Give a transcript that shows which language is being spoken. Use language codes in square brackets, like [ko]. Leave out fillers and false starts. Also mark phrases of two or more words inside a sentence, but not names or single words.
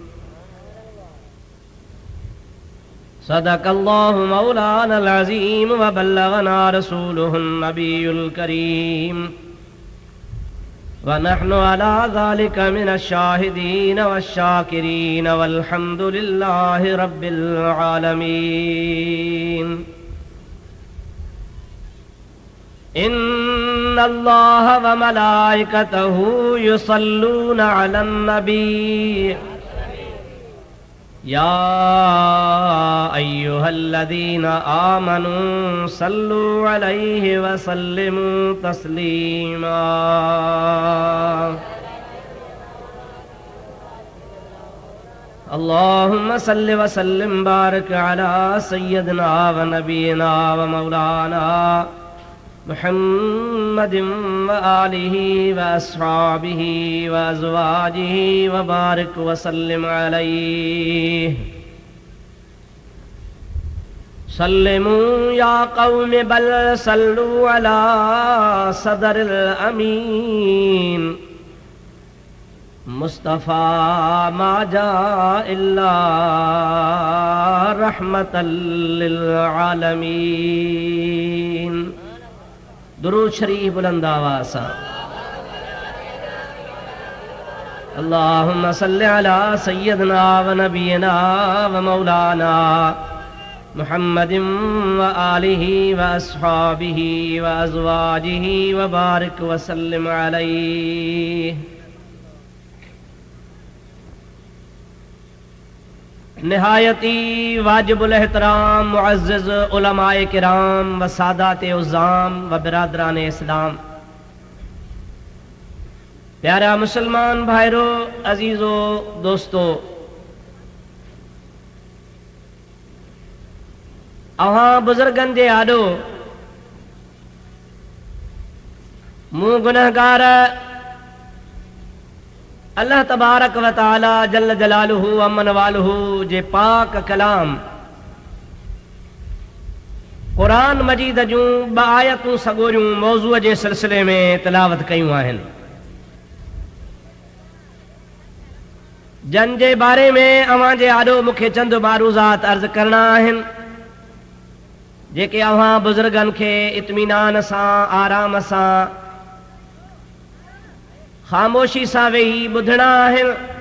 [ar] صدق الله مولانا العظيم وبلغنا رسوله النبي الكريم ونحن على ذلك من الشاهدين والشاكرين والحمد لله رب العالمين. إن الله وملائكته يصلون على النبي يا أيها الذين آمنوا صلوا عليه وسلموا تسليما. اللهم صل وسلم بارك على سيدنا ونبينا ومولانا محمد وآله وأصحابه وأزواجه وبارك وسلم عليه. سلموا يا قوم بل صلوا على صدر الأمين مصطفى ما جاء إلا رحمة للعالمين. [ur] درود شریف بلند آواز سے. [ar] اللهم صل على سيدنا ونبينا ومولانا محمد وآله وأصحابه وأزواجه وبارك وسلم عليه. [sd] निहायती वाजिबुल एहतराम मुअज़्ज़िज़ उलमाए किराम व सादात उज़्ज़ाम व बिरादरान इस्लाम, प्यारा मुसलमान भाइरों, अजीज़ो दोस्तों, अवां बुजुर्गन जे आॾो मूं गुनहगार [ar] الله تبارك وتعالى جل جلاله عم نواله [sd] जे पाक कलाम क़ुरान मजीद जूं ॿ आयतूं सॻोरियूं मौज़ूअ जे सिलसिले में तिलावत कयूं आहिनि, जन जे बारे में अवां जे आॾो मूंखे चंद मारूज़ात अर्ज़ करणा आहिनि, जेके अवां बुज़ुर्गन खे इत्मीनान सां आराम सां ख़ामोशी सां वेही ॿुधणा आहिनि।